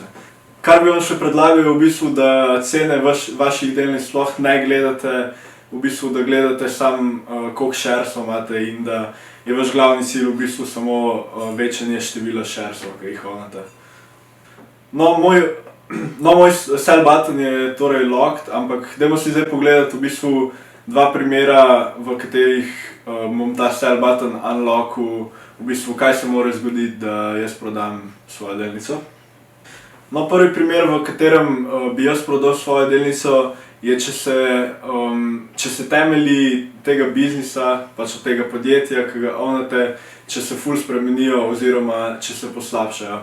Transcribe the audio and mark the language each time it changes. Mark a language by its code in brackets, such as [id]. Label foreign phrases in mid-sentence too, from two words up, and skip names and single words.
[sl] Kar bi vam še predlagal je v bistvu, da cene vaših delnic sploh ne gledate, v bistvu da gledate samo koliko sharesov imate in da je vaš glavni cilj v bistvu samo večanje števila sharesov, ki jih ownate. No, moj [en] sell button [sl] je torej locked, ampak dajmo si zdaj pogledati v bistvu dva primera, v katerih bom ta [en] sell button [sl] unlockal, v bistvu kaj se mora zgoditi, da jaz prodam svojo delnico. No, prvi primer, v katerem bi jaz prodal svojo delnico, je, če se temelji tega biznisa, pač od tega podjetja, ki ga ownate, če se ful spremenijo oziroma če se poslabšajo.